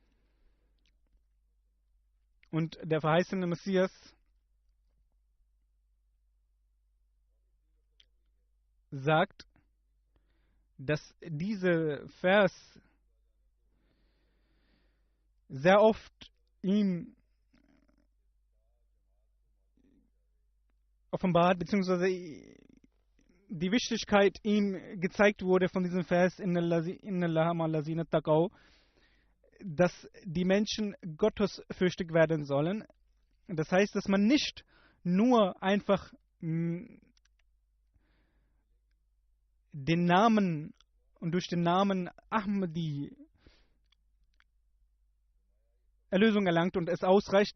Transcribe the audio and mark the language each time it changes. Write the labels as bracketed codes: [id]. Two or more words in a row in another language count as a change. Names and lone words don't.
[de] Und der verheißene Messias sagt, dass dieser Vers sehr oft ihm offenbart, beziehungsweise die Wichtigkeit ihm gezeigt wurde von diesem Vers, [ar] إن الله مع الذين اتقوا, [de] dass die Menschen gottesfürchtig werden sollen. Das heißt, dass man nicht nur einfach den Namen und durch den Namen Ahmadi Erlösung erlangt und es ausreicht.